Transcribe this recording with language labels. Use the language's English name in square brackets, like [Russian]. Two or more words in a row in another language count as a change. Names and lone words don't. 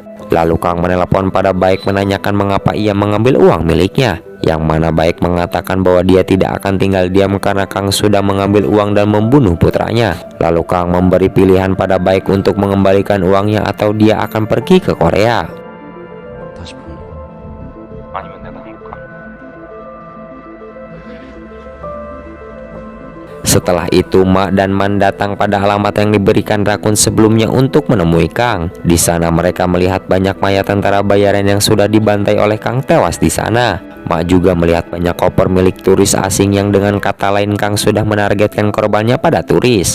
[Indonesian] Lalu Kang menelepon pada Baek menanyakan mengapa ia mengambil uang miliknya. Yang mana Baek mengatakan bahwa dia tidak akan tinggal diam karena Kang sudah mengambil uang dan membunuh putranya. Lalu Kang memberi pilihan pada Baek untuk mengembalikan uangnya atau dia akan pergi ke Korea. [Korean] 다시 보내. 아니면 내가 한국 가. [Indonesian] Setelah itu Mak dan Man datang pada alamat yang diberikan Rakun sebelumnya untuk menemui Kang. Di sana mereka melihat banyak mayat tentara bayaran yang sudah dibantai oleh Kang tewas di sana. Mak juga melihat banyak koper milik turis asing yang dengan kata lain Kang sudah menargetkan korbannya pada turis.